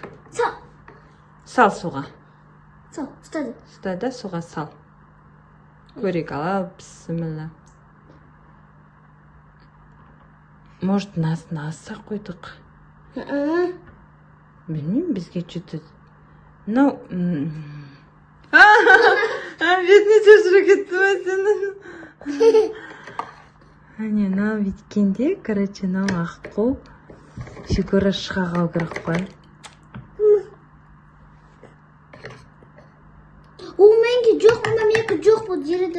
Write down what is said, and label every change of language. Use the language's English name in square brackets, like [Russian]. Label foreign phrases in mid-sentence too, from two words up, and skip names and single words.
[Kazakh] Сал суға. Ұстады. Ұстады, суға сал. Көрейік, ал, бісміллә. Может, насын аса қойдық? Білмеймін, бізге что-то... Ну... Бетіне шашыры кетті ма сенің? Әне, мынау бүйткенде, короче, мынау аққу фигура шыға қалу керек қой. Ол менге жоқ, мына менге жоқ бұл жерді.